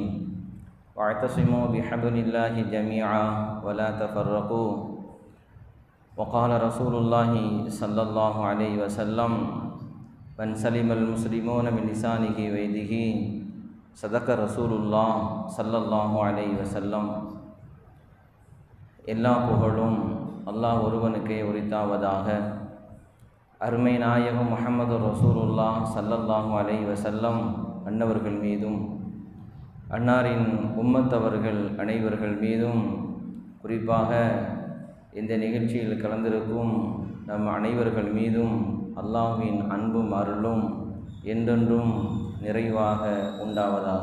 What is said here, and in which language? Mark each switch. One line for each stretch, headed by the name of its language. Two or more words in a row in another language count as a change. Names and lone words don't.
Arabic: واعتصموا بحبل الله جميعا ولا تفرقوا. وقال رسول الله صلى الله عليه وسلم: من سلم المسلمون من لسانه ويده صدق رسول الله صلى الله عليه وسلم.
Tamil: எல்லா புகழும் அல்லாஹ் ஒருவனுக்கே உரித்தாவதாக. அருமை நாயகம் முஹம்மது
Arabic: رسول الله صلى الله عليه وسلم
Tamil: அன்னவர்கள் மீதும் அன்னாரின் உம்மத்தவர்கள் அனைவர்கள் மீதும், குறிப்பாக இந்த நிகழ்ச்சியில் கலந்திருக்கும் நம் அனைவர்கள் மீதும் அல்லாஹ்வின் அன்பும் அருளும் என்றென்றும் நிறைவாக உண்டாவதாக.